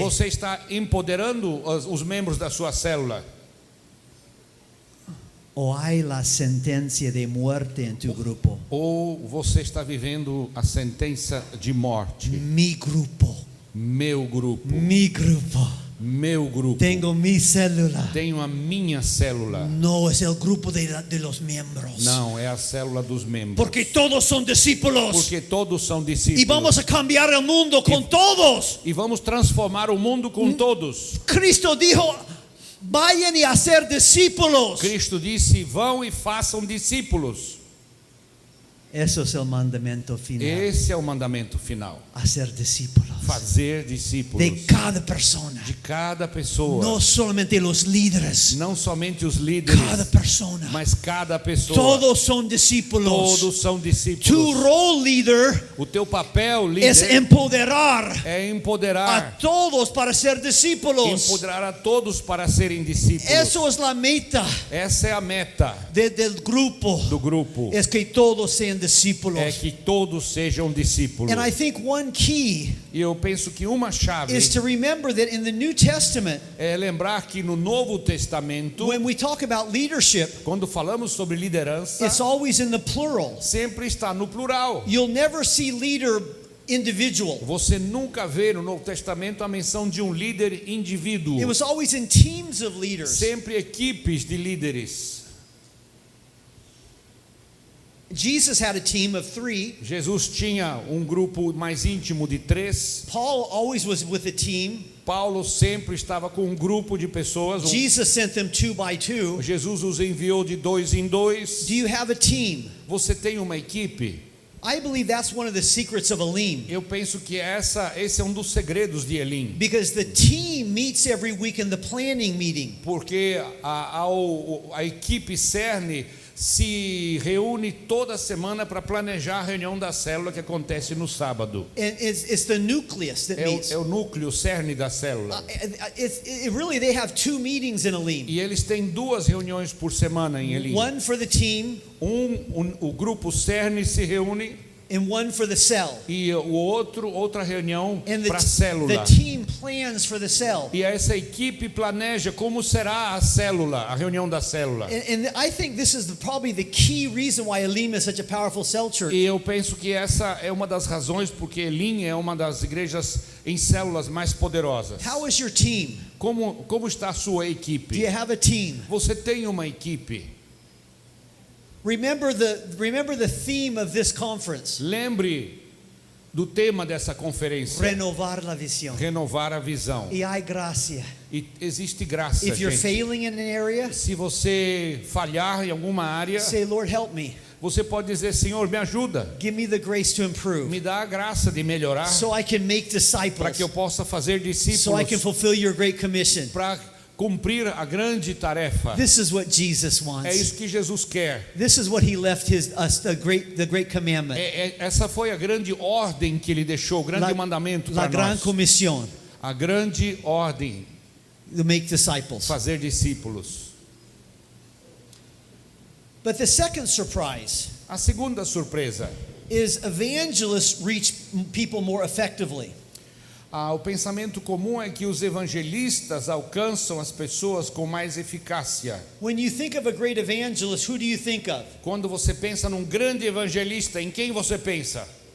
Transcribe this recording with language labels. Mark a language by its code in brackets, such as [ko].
[pt] Você está empoderando os membros da sua célula? [es] ¿O hay la sentencia de muerte en tu grupo? [pt] Ou você está vivendo a sentença de morte? [es] Mi grupo. [pt] Meu grupo. [es] Mi grupo. [pt] Meu grupo. [es] Tengo mi célula. [pt] Tenho a minha célula. [es] No es el grupo de los miembros. [pt] Não, é a célula dos membros. [es] Porque todos son discípulos. [pt] Porque todos são [es] Y [pt] discípulos. [es] vamos a cambiar el mundo con todos. [pt] E vamos transformar o mundo com todos. [es] Cristo dijo, vayan y hacer discípulos. [pt] Cristo disse: vão e façam discípulos. [es] Eso es el mandamiento final. [pt] Esse é o mandamento final. [es] Hacer discípulos. [pt] Fazer discípulos. [es] De cada persona. [pt] De cada pessoa. [es] No solamente los líderes. [pt] Não somente os líderes, [es] Cada persona. [pt] mas cada pessoa. [es] Todos son discípulos. [pt] Todos são [es] Tu [pt] discípulos. [es] rol, líder, [pt] O teu papel, [es] es [pt] líder, [es] empoderar [pt] é [es] a [pt] empoderar. [es] todos para ser discípulos. [pt] Empoderar a todos para serem discípulos. [es] Eso es la meta [pt] Essa é a meta [es] del grupo. [pt] do grupo. [es] Es que todos sean discípulos. [pt] É que todos sejam discípulos. [en] And I think one key [pt] E eu penso que uma chave [en] is to remember that in the New Testament, [pt] é lembrar que no Novo Testamento, [en] when we talk about leadership, [pt] quando falamos sobre liderança, [en] it's always in the plural. [pt] sempre está no plural. [en] You'll never see leader individual. [pt] Você nunca vê no Novo Testamento a menção de um líder indivíduo. [en] It was always in teams of leaders. [pt] Sempre equipes de líderes. [en] Jesus had a team of 3. [pt] Jesus tinha um grupo mais íntimo de 3. [en] Paul always was with a team. [pt] Paulo sempre estava com um grupo de pessoas. [en] Jesus sent them 2 by 2. [pt] Jesus os enviou de 2 em 2. [en] Do you have a team? [pt] Você tem uma equipe? [en] I believe that's one of the secrets of Elim. [pt] Eu penso que esse é um dos segredos de Elim. [en] Because the team meets every week in the planning meeting. [pt] Porque a equipe Cerne se reúne toda semana para planejar a reunião da célula que acontece no sábado. [en] And it's the nucleus that meets. [pt] É o núcleo, o cerne da célula. [en] Really, they have 2 meetings in Elim. [pt] E eles têm 2 reuniões por semana em Elim. [en] One for the team. [pt] O grupo Cerne se reúne. [en] And one for the cell. [pt] E outra reunião para a célula. [en] The team plans for the cell. [pt] E essa equipe planeja como será a célula, a reunião da célula. [en] And I think this is probably the key reason why Elim is such a powerful cell church. [pt] E eu penso que essa é uma das razões porque Elim é uma das igrejas em células mais poderosas. [en] How is your team? [pt] Como está a sua equipe? [en] Do you have a team? [pt] Você tem uma equipe? [en] Remember the theme of this conference. [pt] Lembre do tema dessa conferência. [es] Renovar la visión. [pt] Renovar a visão. [es] E hay gracia. [pt] E existe graça, [en] If you're [pt] gente. [en] failing in an area, [pt] se você falhar em alguma área, [en] say, Lord, help me. [pt] Você pode dizer, Senhor, me ajuda. [en] Give me the grace to improve. [pt] Me dá a graça de melhorar. [en] So I can make disciples. [pt] Para que eu possa fazer discípulos. [en] So I can fulfill your great commission. [pt] Para cumprir a grande tarefa. [en] This is what Jesus wants. [pt] É isso que Jesus quer. [en] This is what he left us the great commandment. [pt] Essa foi a grande ordem que ele deixou, o grande mandamento para nós. [es] La gran comisión. [pt] A grande ordem. [en] To make disciples. [pt] Fazer discípulos. [en] But the second surprise. [pt] A segunda surpresa. [en] Is evangelists reach people more effectively. [pt] O pensamento comum é que os evangelistas alcançam as pessoas com mais eficácia. [en] When you think of a great evangelist, who do you think of? [pt] Quando você pensa num grande evangelista, em quem você pensa?